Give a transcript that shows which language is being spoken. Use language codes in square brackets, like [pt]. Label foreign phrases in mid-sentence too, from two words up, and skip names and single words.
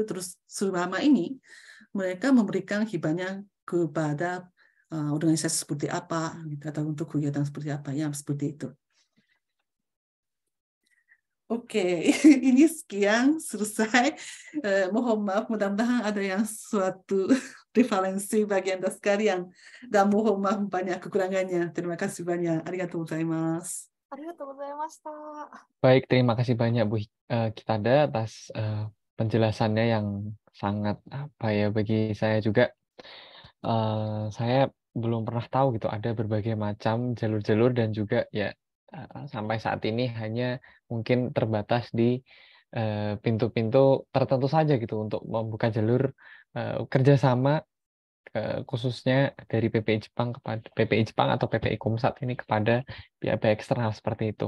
[id] Terus selama ini mereka memberikan hibahnya kepada organisasi seperti apa, gitu, atau untuk kegiatan seperti apa, yang seperti itu. Oke, ini sekian selesai. Mohon maaf, mudah-mudahan ada yang suatu referensi bagi Anda sekalian. Dan mohon maaf banyak kekurangannya. Terima kasih banyak. [ja] ありがとうございます. ありがとうございます. [id] Baik, terima kasih banyak Bu Kitada atas penjelasannya yang sangat bagi saya juga. Saya belum pernah tahu gitu ada berbagai macam jalur-jalur dan juga ya sampai saat ini hanya mungkin terbatas di pintu-pintu tertentu saja gitu untuk membuka jalur kerjasama khususnya dari PPI Jepang kepada PPI Jepang atau PPI Komsat ini kepada pihak-pihak eksternal seperti itu.